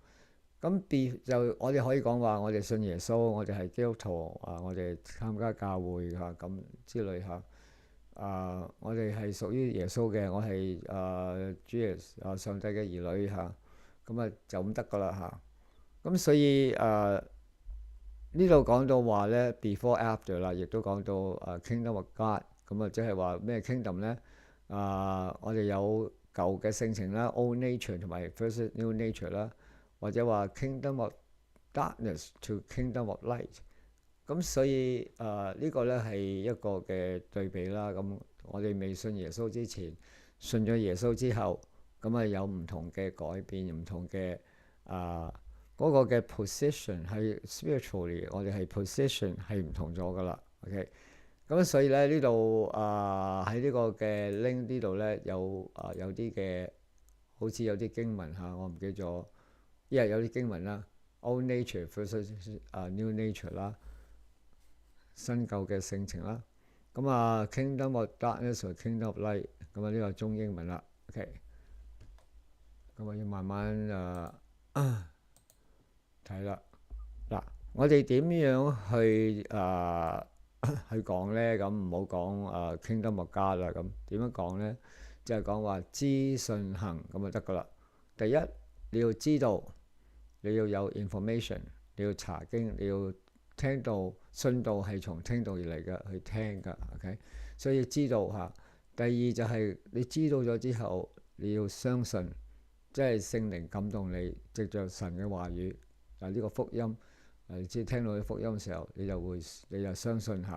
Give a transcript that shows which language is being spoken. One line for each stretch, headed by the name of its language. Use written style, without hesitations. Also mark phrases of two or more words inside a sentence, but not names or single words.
Cantonese: 咁就我哋可以講話，我哋信耶穌，我哋係基督徒啊，我哋參加教會嚇咁之類嚇。我哋係屬於耶穌嘅，我係主耶穌上帝嘅兒女嚇，咁就咁得噶啦嚇。咁所以呢度講到話咧
English: before after
Cantonese: 啦，亦都講到
English: kingdom of God，
Cantonese: 咁即係話咩 kingdom 咧？我哋有舊嘅性情啦 ，
English: old nature
Cantonese: 同埋
English: versus new nature
Cantonese: 啦，或者話
English: kingdom of darkness to kingdom of light。
Cantonese: 咁所以呢個咧係一個嘅對比啦。咁我哋未信耶穌之前，信咗耶穌之後，咁有唔同嘅改變，唔同嘅嗰個嘅 position 係 spiritually，我哋係 position 係唔同咗噶啦。OK，咁所以咧呢度喺呢個嘅 link 呢度咧有啲嘅好似有啲經文嚇，我唔記咗，因為有啲經文啦 ，
English: old nature versus new nature
Cantonese: 啦。新舊嘅性情啦，咁
English: kingdom of darkness
Cantonese: 同
English: kingdom of light，
Cantonese: 咁呢個中英文啦 ，OK，咁要慢慢睇啦。嗱，我哋點樣去去講咧？咁唔好講
English: kingdom of God
Cantonese: 啦，咁點樣講咧？就係講話知信行咁就得噶啦。第一，你要知道，你要有 information， 你要查經，你要聽道信道係從聽道而嚟嘅，去聽㗎 ，OK， 所以知道嚇。第二就係你知道咗之後，你要相信，即係聖靈感動你，藉着神嘅話語呢個福音，你知聽到啲福音嘅時候，你就相信嚇。